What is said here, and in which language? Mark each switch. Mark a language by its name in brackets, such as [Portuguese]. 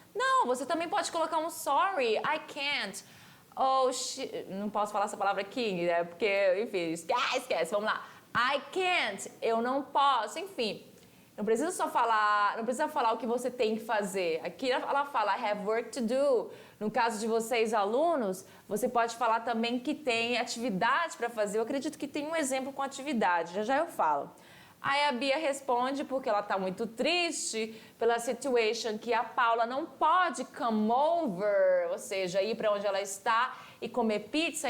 [Portuguese] Não, você também pode colocar um [English] sorry, I can't. [Portuguese] Oh, não posso falar essa palavra aqui, né? Porque, enfim, esquece, vamos lá. [English] I can't, [Portuguese] eu não posso, enfim. Não precisa falar o que você tem que fazer. Aqui ela fala, [English] I have work to do. [Portuguese] No caso de vocês, alunos, você pode falar também que tem atividade para fazer. Eu acredito que tem um exemplo com atividade, já eu falo. Aí a Bia responde porque ela está muito triste pela situation que a Paula não pode [English] come over, [Portuguese] ou seja, ir para onde ela está e comer pizza.